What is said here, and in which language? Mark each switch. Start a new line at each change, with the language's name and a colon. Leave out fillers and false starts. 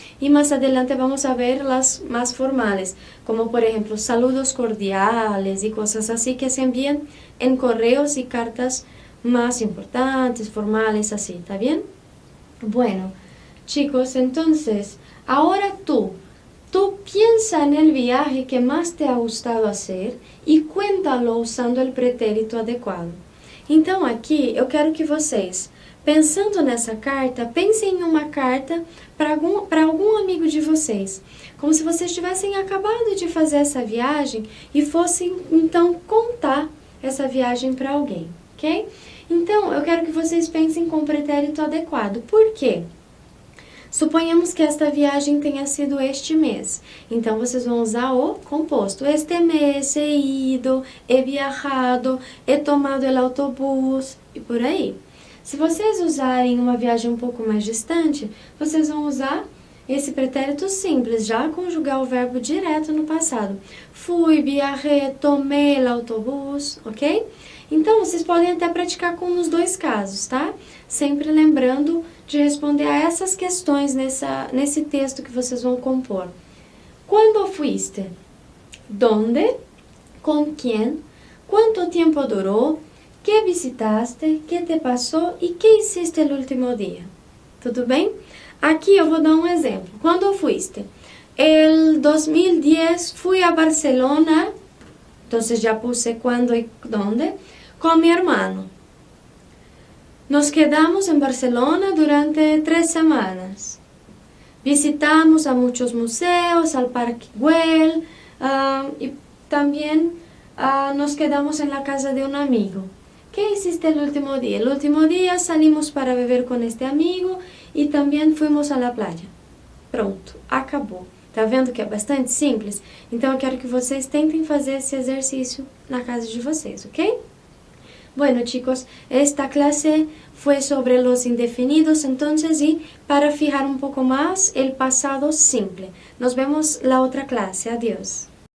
Spanish: Y más adelante vamos a ver las más formales, como por ejemplo saludos cordiales y cosas así que se envían en correos y cartas más importantes, formales, así, ¿está bien? Bueno, chicos, entonces, ahora tú piensa en el viaje que más te ha gustado hacer e cuéntalo usando
Portuguese: o pretérito adequado. Então, aqui, eu quero que vocês, pensando nessa carta, pensem em uma carta para algum amigo de vocês. Como se vocês tivessem acabado de fazer essa viagem e fossem, então, contar essa viagem para alguém, ok? Então, eu quero que vocês pensem com o pretérito adequado. Por quê? Suponhamos que esta viagem tenha sido este mês. Então, vocês vão usar o composto. Este mês
Spanish: he ido, he viajado, he tomado el autobús
Portuguese: e por aí. Se vocês usarem uma viagem um pouco mais distante, vocês vão usar esse pretérito simples, já conjugar o verbo direto no passado.
Spanish: Fui, viajé, tomei el autobús, ok?
Portuguese: Então, vocês podem até praticar com os dois casos, tá? Sempre lembrando de responder a essas questões nesse texto que vocês vão compor.
Spanish: Quando fuiste? ¿Dónde? ¿Con quién? ¿Cuánto tiempo duró? ¿Qué visitaste? ¿Qué te pasó? ¿Y qué hiciste el último día?
Portuguese: Tudo bem? Aqui eu vou dar um exemplo.
Spanish: Quando fuiste? El 2010 fui a Barcelona, entonces ya puse cuándo y dónde, con mi hermano. Nos quedamos en Barcelona durante 3 semanas. Visitamos a muchos museos, al Parque Güell, y también nos quedamos en la casa de un amigo. ¿Qué hiciste el último día? El último día salimos para beber con este amigo
Portuguese: e também
Spanish: fuimos à playa.
Portuguese: Pronto, acabou. Tá vendo que é bastante simples? Então eu quero que vocês tentem fazer esse exercício na casa de vocês, ok?
Spanish: Bueno, chicos, esta clase fue sobre los indefinidos, entonces, y para fijar un poco más el pasado simple. Nos vemos la otra clase. Adiós.